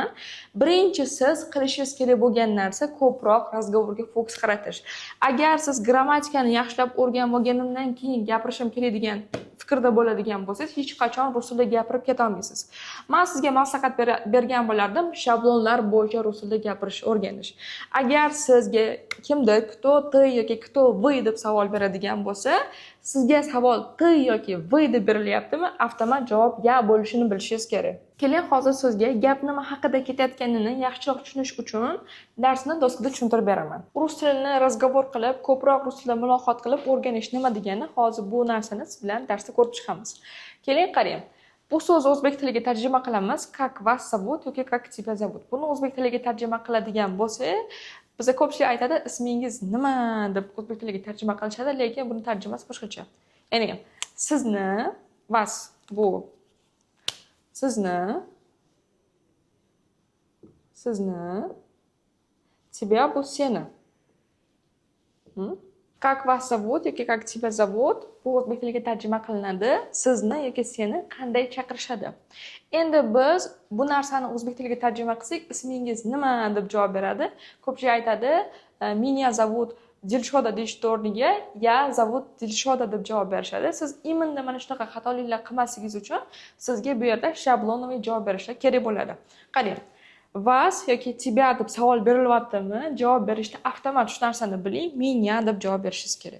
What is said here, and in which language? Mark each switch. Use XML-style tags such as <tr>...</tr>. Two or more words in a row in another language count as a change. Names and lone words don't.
<uz>Birinchi siz qilishingiz kerak bo'lgan narsa ko'proq razgovorga fokus qaratish. Agar siz grammatikani yaxshilab o'rganib olganimdan keyin gapirishim kerak degan fikrda bo'ladigan bo'lsangiz, hech qachon rus tilida gapirib keta olmaysiz. Men sizga maslahat bergan bo'lardim, shablonlar bo'yicha rus tilida gapirish o'rganish. Agar sizga kimdir</uz> <ru>кто ты</ru> <uz>yoki</uz> <ru>кто вы</ru> <uz>deb savol beradigan bo'lsa, sizga savol ты yoki вы deb berilyaptimi, avtomat javob ya bo'lishini bilishingiz kerak. Keling, hozir sizga gap nima haqida ketayotganini yaxshiroq tushunish uchun darsni doskada tushuntirib beraman. Rus tilini razgovor qilib, ko'proq rus tilida muloqot qilib o'rganish nima degani, hozir bu narsani siz bilan darsda ko'rib chiqamiz. Keling, qarang. Bu so'zni o'zbek tiliga tarjima qilamiz.</uz> <ru>Как вас зовут yoki как тебя зовут.</ru> <uz>Buni o'zbek tiliga tarjima qiladigan bo'lsak, bizga ko'pchilik aytadi, ismingiz nima deb o'zbek tiliga tarjima qilishadi, lekin buni tarjimasi boshqacha. Ya'ni sizni, vas bu sizni, тебя bu seni.</uz> <ru>Как вас зовут</ru> <uz>yoki</uz> <ru>как тебя зовут</ru> <uz>bu o'zbek tiliga tarjima qilinadi. Sizni yoki seni qanday chaqirishadi. Endi biz bu narsani o'zbek tiliga tarjima qilsak, ismingiz nima deb javob beradi. Ko'pchilik aytadi,</uz> <ru>меня зовут</ru> <uz>Dilshoda deyish o'rniga</uz> <ru>я зовут</ru> <uz>Dilshoda deb javob berishadi. Siz imenda mana shunaqa xatoliklar qilmasligingiz uchun sizga bu yerda shablonoviy javob berishlar kerak bo'ladi. Qarang, vas yoki тебя deb savol berilyaptimi? Javob berishda avtomat shu narsani biling, меня deb javob berishingiz kerak.</uz>